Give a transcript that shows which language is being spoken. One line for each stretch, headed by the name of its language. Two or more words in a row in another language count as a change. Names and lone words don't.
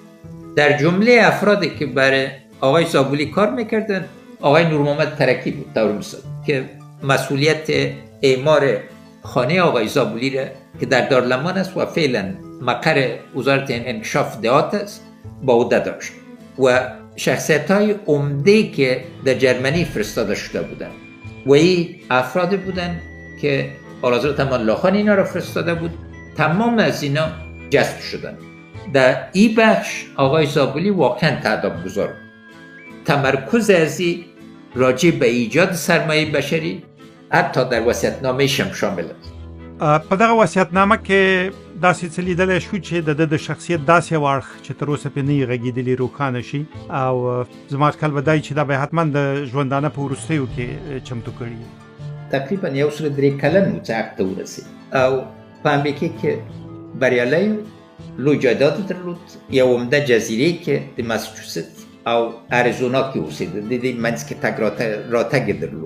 Persian: در جمله افرادی که برای آقای زابلی کار میکردن آقای نورمحمد ترکی بود طور مثال که مسئولیت اعمار خانه آقای زابلی را که در دارالمان است و فعلا مقر وزارت انکشاف دهات است با عهده داشت و شخصیت های عمده که در جرمنی فرستاده شده بودند و این افراد بودند که آلحضرت امان الله خان اینا را فرستاده بود. تمام از اینا جذب شدند. در این بخش آقای زابلی واقعا تعداد گذار بود. تمرکز از این راجع به ایجاد سرمایه بشری حتی در وصیت‌نامه هم شامل است.
Pashto: په دغه وصیتنامه کې داسې څه لیدلی شو چې د شخصیت داسې واړخ چې تر اوسه پرې نه یې غږېدلي روښانه شي او زما اټکل به دا وي چې دا به حتما د ژوندانه په وروستیو کې چمتو کړي. تقریبا 103 کلن و چې حق ته ورسېد او په امریکې کې بریالی و، لوی جایداد درلود، یو عمده جزیرې کې د ماساچوست او اریزونا کې اوسېده، د دې منځ کې تګ راتګ درلود.